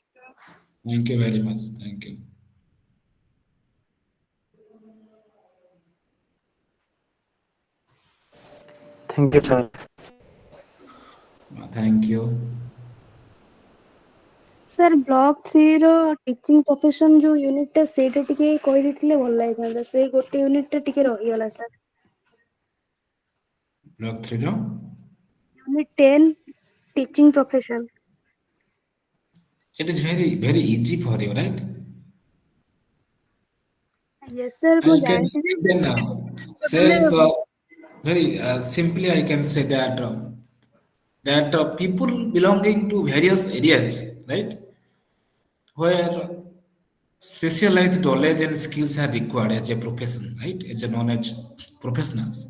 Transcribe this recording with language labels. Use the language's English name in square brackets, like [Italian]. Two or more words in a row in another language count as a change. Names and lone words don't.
[English] Thank you very much. Thank you. Thank you, sir. Thank you. [Odia] Sir, block 3 ର [English] teaching profession [Odia] ଯୋଉ ୟୁନିଟ୍ ଟା ସେଇଟା ଟିକେ କହିଦେଇଥିଲେ ଭଲ ଲାଗିଥାନ୍ତା। ସେଇ ଗୋଟେ ୟୁନିଟ୍ ଟା ଟିକେ ରହିଗଲା ସାର୍। [English] Block 3 no? unit 10 teaching profession. It is very easy for you, right? Yes, sir, I [Odia] ମୁଁ [English] can [Odia] ଜାଣିଛି ଯେ [English] then say very simply I can say that people belonging to various areas, right, where specialized knowledge and skills are required as a profession, right, as a knowledge professionals.